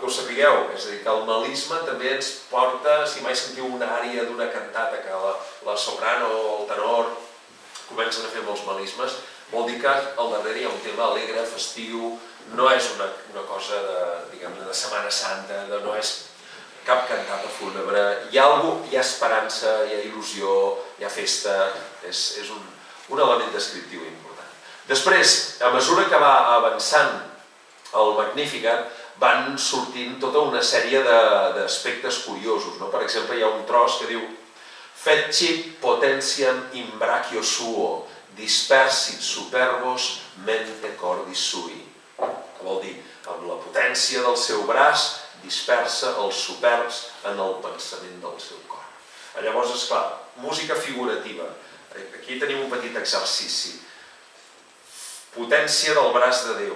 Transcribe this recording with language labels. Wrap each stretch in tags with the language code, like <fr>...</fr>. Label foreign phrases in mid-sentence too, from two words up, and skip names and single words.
<ca>ho sapigueu, és a dir, que el melisme també ens porta, si mai sentiu una ària d'una cantata que la soprano o el tenor comencen a fer molts melismes, vol dir que al darrere hi ha un tema alegre, festiu, no és una cosa de Setmana Santa, no és cap cantata fúnebre, hi ha esperança, hi ha il·lusió, hi ha festa, és un element descriptiu important. Després, a mesura que va avançant el Magnificat, van sortint tota una sèrie d'aspectes curiosos. Per exemple, hi ha un tros que diu</ca> <la>Fecit potentiam in brachio suo, dispersit superbos mente cordis sui.</la> <ca>Que vol dir, amb la potència del seu braç, dispersa els superbs en el pensament del seu cor. Llavors, esclar, música figurativa. Aquí tenim un petit exercici. Potència del braç de Déu.</ca>